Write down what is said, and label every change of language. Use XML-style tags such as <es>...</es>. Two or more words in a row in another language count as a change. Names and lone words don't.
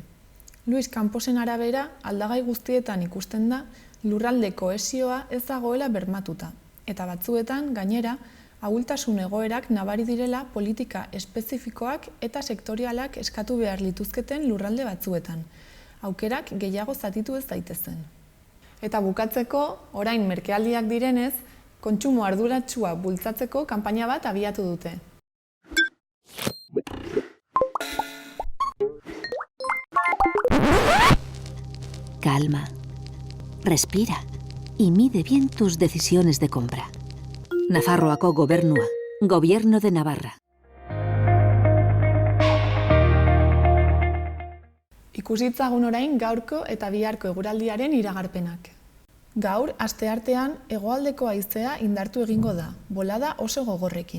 <eu>Luis Camposen arabera, aldagai guztietan ikusten da lurralde kohesioa ez dagoela bermatuta, eta batzuetan, gainera, ahultasun egoerak nabari direla politika espezifikoak eta sektorialak eskatu behar lituzketen lurralde batzuetan, aukerak gehiago zatitu ez daitezen. Eta bukatzeko, orain merkealdiak direnez, kontsumo arduratsua bultzatzeko kanpaina bat abiatu dute.</eu> <es>Calma, respira y mide bien tus decisiones de compra.</es> <eu>Nafarroako Gobernua,</eu> <es>Gobierno de Navarra.</es> <eu>Ikusitzagun orain gaurko eta biharko eguraldiaren iragarpenak. Gaur, asteartean, hegoaldeko haizea indartu egingo da, bolada oso gogorrekin.</eu>